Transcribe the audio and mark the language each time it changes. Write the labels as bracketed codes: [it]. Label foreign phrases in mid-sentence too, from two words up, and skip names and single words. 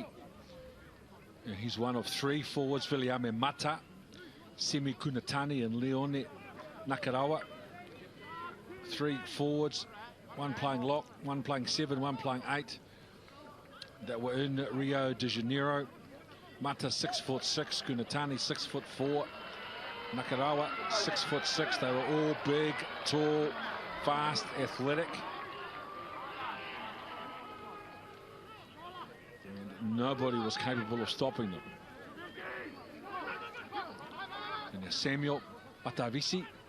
[en] And he's one of three forwards, Viliame Mata, Semi Kunatani and Leone Nakarawa. Three forwards, one playing lock, one playing 7, one playing 8, that were in Rio de Janeiro. Mata 6'6", Kunatani 6'4", Nakarawa 6'6". They were all big, tall, fast, athletic. And nobody was capable of stopping them. And now Samuel Matavisi.